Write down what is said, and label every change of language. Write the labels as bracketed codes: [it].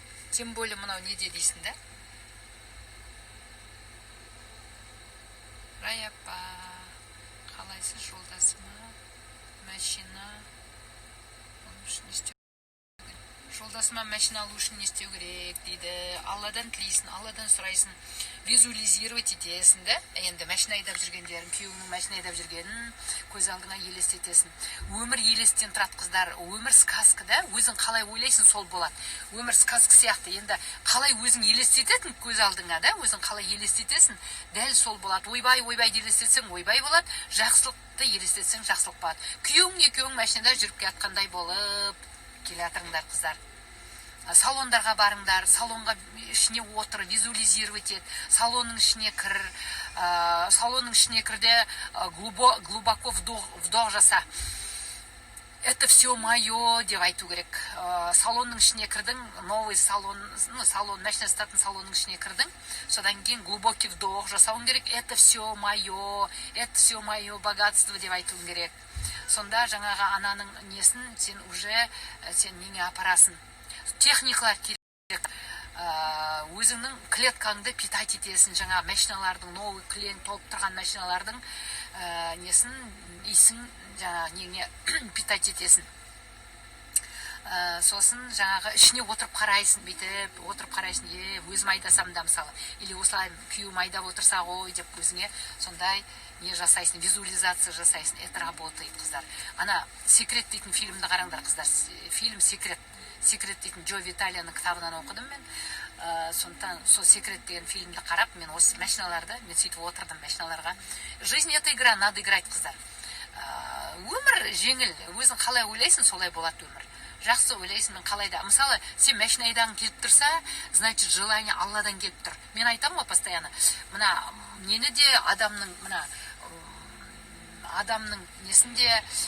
[kk] Тем более мынау неде дейсін да? Раяпа, қалайсыз жолдасыма, машина, жолдасыма машина алу үшін не істеу керек дейді. Алладан тілейсің, Алладан сұрайсың, визуализировать етесің да. Енді машина айдап жүргендерін, күйеуіңнің машина айдап жүргенін көз алдыңа елестетесің. Өмір елестен тұрады, қыздар. Өмір сказка да, өзің қалай ойлайсың, сол болады. Өмір сказка сияқты. Енді қалай өзің елестетесің көз алдыңа да, өзің қалай елестетесің, дәл сол болады. Ойбай елестетсең, ойбай болады. Жақсылықты елестетсең, жақсылық болады. Күйеуің екеуің машинада жүріп келатқандай болып келатырыңдар, қыздар. Салондарға барыңдар, салонға ішіне отыр, визуализировать ет, салонның ішіне кірде [ru] глубоко вдох [kk] жаса. [ru] Это все мое [kk] деп айту керек. Салонның ішіне кірдің, [ru] новый салон, [kk] машина сататын салонның ішіне кірдің, содан кейін [ru] глубокий вдох [kk] жасауың керек. [ru] Это все мое богатство [kk] деп айтуың керек. Сонда жаңағы ананың несін сен уже неңе апарасың. Техникалар керек. Өзіңнің клеткаңды питать етесің. Жаңа машиналардың, новый клен толып тұрған машиналардың несін, исің жаңа неңе питать етесің. Сосын жаңағы ішіне отырып қарайсың, бүйтіп отырып қарайсың, өзім айдасам да мысалы, или осылай күйеуім айдап отырса ғой деп өзіңе сондай не жасайсың, визуализация жасайсың. [ru] Это работает, [kk] қыздар. Ана секрет дейтін фильмді қараңдар, қыздар. Фильм секрет дейтін Джо Виталияның кітабынан оқыдым мен. Сондықтан сол секрет деген фильмді қарап, мен осы машиналарды, мен сөйтіп отырдым машиналарға. [ru] Жизнь это игра, надо играть, қыздар. [kk] Өмір жеңіл, өзің қалай ойлайсың, солай болады өмір. Жақсы ойлайсың, мен қалайда. Мысалы, сен машина айдағың келіп тұрса, значит, желание Алладан келіп тұр. Мен айтамын ғой постоянно, мына нені де адамның несінде,